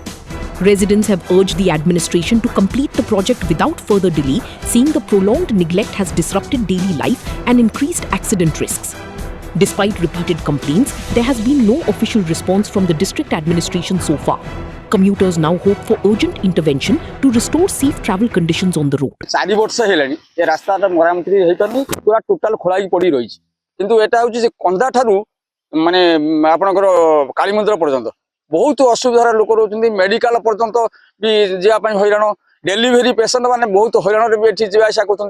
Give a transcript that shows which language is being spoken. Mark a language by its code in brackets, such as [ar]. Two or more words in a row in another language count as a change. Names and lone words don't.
[en] Residents have urged the administration to complete the project without further delay, saying the prolonged neglect has disrupted daily life and increased accident risks. Despite repeated complaints, there has been no official response from the district administration so far. Commuters now hope for urgent intervention to restore safe travel conditions on the road. [or] 4 ବର୍ଷ ହେଲାଣି ଏ ରାସ୍ତାଟା ମରାମତି ହେଇପାରୁନି, ପୁରା ଟୋଟାଲ ଖୋଳାଇ ପଡ଼ି ରହିଛି। କିନ୍ତୁ ଏଟା ହେଉଛି ଯେ କନ୍ଦା ଠାରୁ ମାନେ ଆପଣଙ୍କର କାଳୀ ମନ୍ଦିର ପର୍ଯ୍ୟନ୍ତ ବହୁତ ଅସୁବିଧାର ଲୋକ ରହୁଛନ୍ତି। ମେଡିକାଲ ପର୍ଯ୍ୟନ୍ତ ବି ଯିବା ପାଇଁ ହଇରାଣ, [en] delivery patient [or] ମାନେ ବହୁତ ହଇରାଣରେ ବି ଏଠି ଯିବା ଆସିବା କରୁଛନ୍ତି।